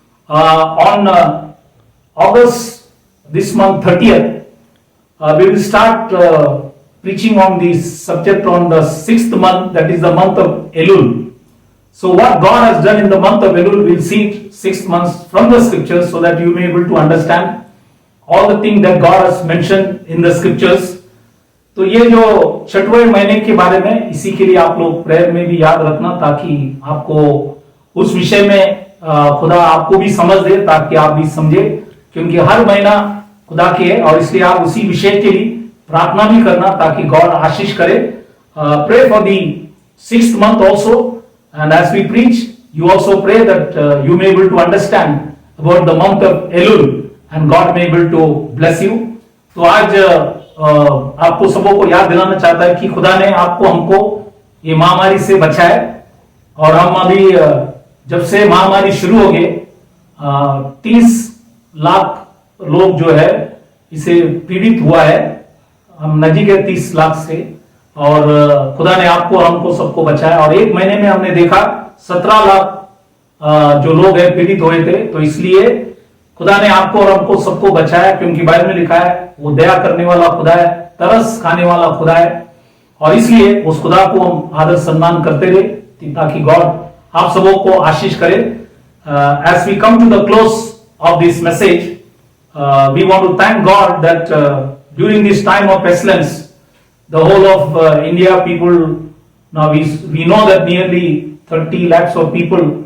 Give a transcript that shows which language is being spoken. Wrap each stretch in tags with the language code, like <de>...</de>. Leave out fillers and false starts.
<en>On August this month 30th we will start preaching on this subject on the 6th month, that is the month of Elul. So what God has done in the month of Elul, we'll see it 6 months from the scriptures, so that you may be able to understand all the things that God has mentioned in the scriptures.</en> <hi>तो ये जो 6वें महीने के बारे में, इसी के लिए आप लोग प्रेयर में भी याद रखना, ताकि आपको उस विषय में खुदा आपको भी समझ दे, ताकि आप भी समझे, क्योंकि हर महीना खुदा की है, और इसलिए आप उसी विषय के लिए प्रार्थना भी करना, ताकि गॉड आशीष करे।</hi> <en>Pray for the 6th month also, and as we preach you also pray that you may able to understand about the month of Elul, and God may able to bless you.</en> <hi>तो आज आपको सबों को याद दिलाना चाहता है कि खुदा ने आपको हमको ये महामारी से बचाया, और हम अभी जब से महामारी शुरू हो गई 30 लाख लोग जो है इसे पीड़ित हुआ है, हम नजीक है 30 लाख से, और खुदा ने आपको हमको सबको बचाया। और एक महीने में हमने देखा 17 लाख जो लोग हैं पीड़ित हुए थे। तो इसलिए खुदा ने आपको और हमको सबको बचाया, क्योंकि बाइबल में लिखा है वो दया करने वाला खुदा है, तरस खाने वाला खुदा है, और इसलिए उस खुदा को हम आदर सम्मान करते रहे, ताकि गॉड आप सबों को आशीष करे।</hi> <en>as we come to the close of this message, we want to thank God that during this time of pestilence, the whole of India people, now we know that nearly 30 lakhs of people</en>